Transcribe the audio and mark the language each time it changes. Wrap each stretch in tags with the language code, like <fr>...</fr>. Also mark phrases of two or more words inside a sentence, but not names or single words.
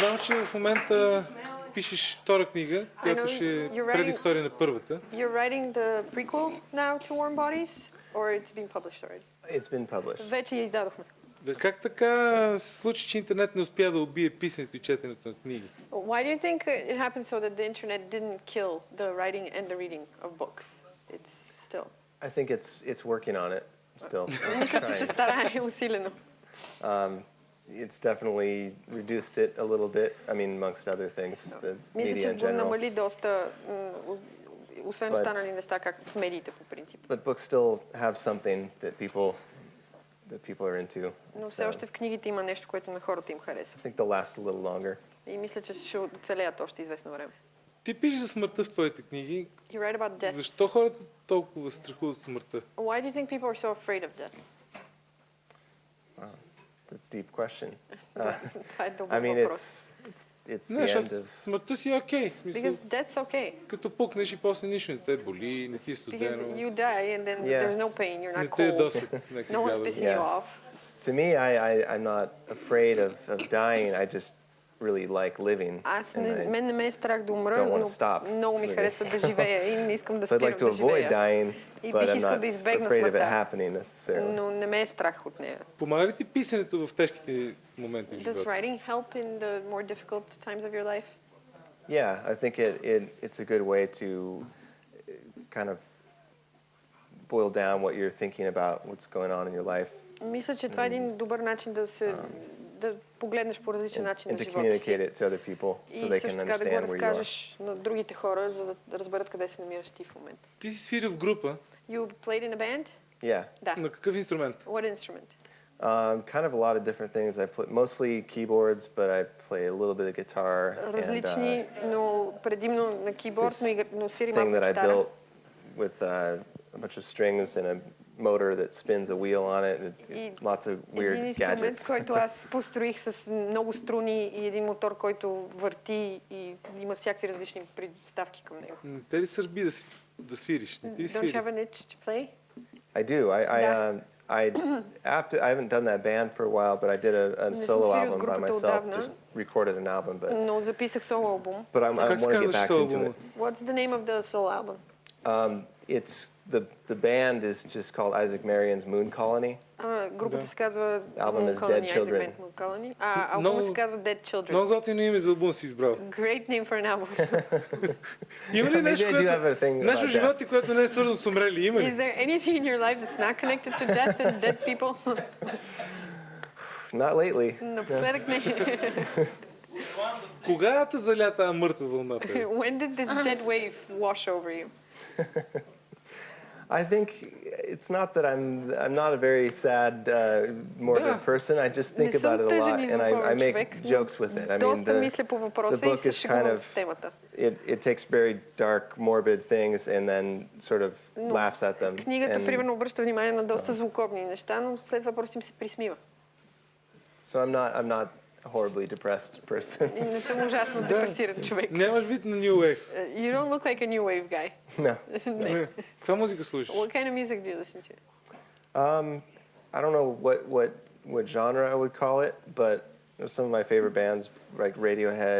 <bg>че в момента пишеш втора книга, която ще е предистория на първата.</bg> <en>You're writing the prequel now to Warm Bodies, or it's been published already? It's been published.</en> <bg>Вече я издадохме. Как така се случи, че интернет не успя да убие писането и четенето на книги?</bg> <en>Why do you think it happened so that the internet didn't kill the writing and the reading of books? It's still. I think it's working on it still.</en> <bg>Мисля, че се старае усилено.</bg> <en>It's definitely reduced it a little bit. I mean, amongst other things, the</en> <bg>Мисля,</bg> <en>media</en> <bg>че</bg> <en>in</en> <bg>го</bg> <en>general.</en> <bg>намали доста, освен останали неща, както в медиите по принцип.</bg> <en>But books still have something that people are into.</en> <bg>Но все още в книгите има нещо, което на хората им харесва.</bg> <en>I think they'll last a little longer.</en> <bg>И мисля, че ще оцелеят още известно време. Ти пишеш за смъртта в твоите книги.</bg> <en>You write about death.</en> <bg>Защо хората толкова страхуват от смъртта?</bg> <en>Why do you think people are so afraid of death? That's a deep question.</en> <bg>Това е</bg> <en>I</en> <bg>дълбок</bg> <en>mean,</en> <bg>въпрос.</bg> <en>it's</en> <bg>Не,</bg> <en>the end</en> <bg>защото</bg> <en>of.</en> <bg>смъртта си е окей.</bg> <en>Because death's okay.</en> <bg>Като пукнеш и после нищо не те боли, не ти</bg> <en>Because</en> <bg>студено,</bg> <en>you die and then Yeah. there's no pain, you're</en> <bg>не</bg> <en>not</en> <bg>те е</bg> <en>cold,</en> <bg>досет.</bg> <en>no one's pissing you Yeah. off. To me, I'm not afraid of dying. I just really like living.</en> <bg>Аз</bg> <en>and I-</en> <bg>мен не ме е страх да умра,</bg> <en>don't wanna</en> <bg>но</bg> <en>stop</en> <bg>много ми</bg> <en>living.</en> <bg>харесва да живея и не искам да</bg> <en>So I'd</en> <bg>спирам</bg> <en>like</en> <bg>да</bg> <en>to avoid</en> <bg>живея.</bg> <en>dying,</en> <bg>И</bg> <en>but</en> <bg>бих</bg> <en>I'm</en> <bg>искал</bg> <en>not</en> <bg>да избегна</bg> <en>afraid of it</en> <bg>смъртта,</bg> <en>happening necessarily.</en> <bg>но не ме е страх от нея. Помага ли ти писането в тежките моменти в</bg> <en>Does</en> <bg>живота?</bg> <en>writing help in the more difficult times of your life? Yeah, I think it's a good way to kind of boil down what you're thinking about, what's going on in your life,</en> <bg>Мисля, че това е един добър начин да погледнеш по различен начин</bg> <en>and</en> <bg>на</bg> <en>to</en> <bg>живота си.</bg> <en>communicate it to other people so</en> <bg>И</bg> <en>they</en> <bg>също</bg> <en>can</en> <bg>така да го</bg> <en>understand where you are.</en> <bg>разкажеш на другите хора, за да разберат къде се намираш ти в момента. Ти си свирил в група.</bg> <en>You played in a band? Yeah,</en> <bg>Да. На какъв инструмент?</bg> <en>What instrument? kind of a lot of different things. I play mostly keyboards, but I play a little bit of guitar</en> <bg>Различни, но предимно на кейборд, но свири</bg> <en>thing</en> <bg>малко</bg> <en>that I</en> <bg>китара.</bg> <en>built with a bunch of strings and a motor that spins a wheel on it, and lots of weird</en> <bg>Един инструмент,</bg> <en>gadgets.</en> <bg>който аз построих с много струни и един мотор, който върти и има всякакви различни приставки към него. Не те ли сърби да свириш? Не ти ли</bg> <en>Don't you</en> <bg>свири?</bg> <en>have an itch to play? I do. I haven't done that band for a while, but I did a</en> <bg>Не съм</bg> <en>solo</en> <bg>свирил с</bg> <en>album by</en> <bg>групата</bg> <en>myself.</en> <bg>отдавна.</bg> <en>Just recorded an album,</en> <bg>Но записах соло албум.</bg> <en>but I</en> <bg>Как се</bg> <en>want to get</en> <bg>казваш</bg> <en>back</en> <bg>соло</bg> <en>into</en> <bg>албума?</bg> <en>it. What's the name of the solo album? It's the band is just called Isaac Marion's Moon Colony.</en> <bg>Групата се казва</bg> <en>Album is Moon Dead Colony, Isaac Children. Band Moon Colony.</en> <bg>Албумът се казва Dead Children. Много готино име за албум си избрал.</bg> <en>Great name for an album.</en> <bg>Има ли нещо,</bg> <en>Maybe I do have a thing</en> <bg>нещо в</bg> <en>about</en> <bg>живота ти, което не е свързано с умрели? Има</bg> <en>Is</en> <bg>ли?</bg> <en>there anything in your life that's not connected to death and dead people? Not lately.</en> <bg>Напоследък не. Кога те заля тази мъртва вълната?</bg> <en>When did this dead wave wash over you? I think it's not that I'm not a very sad, morbid</en> <bg>Да.</bg> <en>person. I just think</en> <bg>Не съм</bg> <en>about it a</en> <bg>тъжен</bg> <en>lot,</en> <bg>и</bg> <en>and I</en> <bg>звуковен</bg> <en>make</en> <bg>човек, но</bg> <en>jokes with it. I mean,</en> <bg>доста мисля по</bg> <en>the</en> <bg>въпроса и</bg> <en>book</en> <bg>се</bg> <en>is kind</en> <bg>шегувам</bg> <en>of</en> <bg>с темата.</bg> <en>it takes very dark, morbid things and then sort of laughs at them.</en> <bg>Книгата,</bg> <en>And</en> <bg>примерно, обръща внимание на доста злокобни неща, но след това просто им се присмива.</bg> <en>so I'm not a horribly depressed person.</en> <bg>И не съм ужасно депресиран човек. Нямаш вид на</bg> <en>New Wave. You don't look like a new wave guy. No.</en> <bg>Не. Каква музика слушаш?</bg> <en>What kind of music do you listen to? I don't know what genre I would call it, but some of my favorite bands like Radiohead.</en>